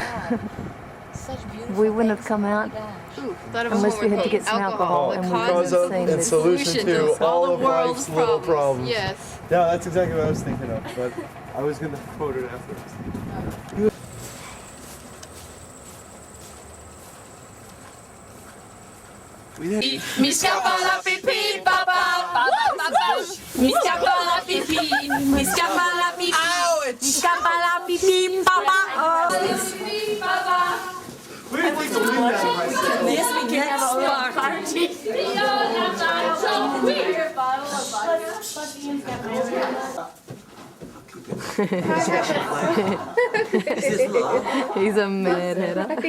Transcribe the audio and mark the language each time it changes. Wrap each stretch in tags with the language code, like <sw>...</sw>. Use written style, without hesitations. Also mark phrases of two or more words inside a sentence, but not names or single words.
<en>We wouldn't have come out unless we had to get some alcohol, and we wouldn't Cause have of seen and this. solution to all of life's little problems. Yes. Yeah, that's exactly what I was thinking of, but I was going to quote it afterwards. We did. Miska la pipi, papa. Miska la pipi. Miska la pipi. Miska la pipi, papa. We didn't think to leave that myself. This we can have a little party. He's a mad hatter.</en>